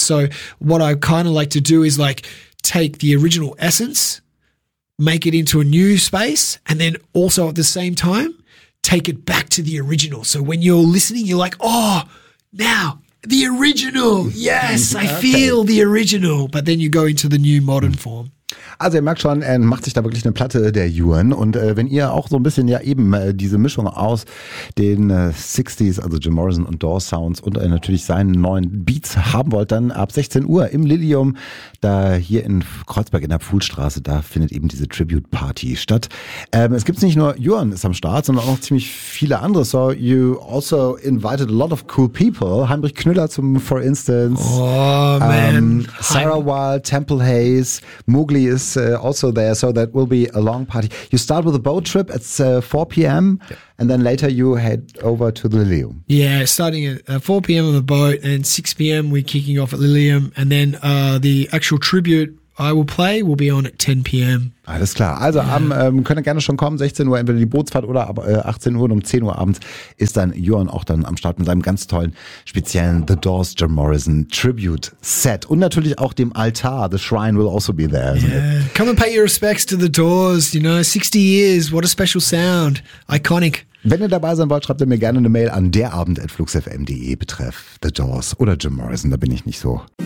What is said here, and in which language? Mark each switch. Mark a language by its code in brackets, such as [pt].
[en] So what I kind of like to do is like take the original essence, make it into a new space, and then also at the same time, take it back to the original. So when you're listening, you're like, oh, now the original. Yes, I feel the original. But then you go into the new modern form. [de] Also ihr merkt schon, er macht sich da wirklich eine Platte, der Yuan. Und wenn ihr auch so ein bisschen ja eben diese Mischung aus den 60s, also Jim Morrison und Doors Sounds und natürlich seinen neuen Beats haben wollt, dann ab 16 Uhr im Lilium, da hier in Kreuzberg in der Pfuhlstraße, da findet eben diese Tribute-Party statt. Es gibt nicht nur Yuan ist am Start, sondern auch noch ziemlich viele andere. [en] So you also invited a lot of cool people. Heinrich Knüller zum for instance. Oh man. Sarah Wild, Temple Hayes, Mowgli ist also there, so that will be a long party. You start with a boat trip at 4 p.m. Yep. And then later you head over to the Lilium. Yeah, starting at 4 p.m. on the boat, and 6 p.m. we're kicking off at Lilium, and then the actual tribute I will play will be on at 10 p.m. [de] Alles klar. Also könnt ihr gerne schon kommen, 16 Uhr entweder die Bootsfahrt oder aber 18 Uhr und um 10 Uhr abends ist dann Yuan auch dann am Start mit seinem ganz tollen speziellen The Doors Jim Morrison Tribute Set und natürlich auch dem Altar. [en] The Shrine will also be there. Yeah. Come and pay your respects to The Doors, you know, 60 years, what a special sound, iconic. [de] Wenn ihr dabei sein wollt, schreibt ihr mir gerne eine Mail an derabend@fluxfm.de betreff The Doors oder Jim Morrison, da bin ich nicht so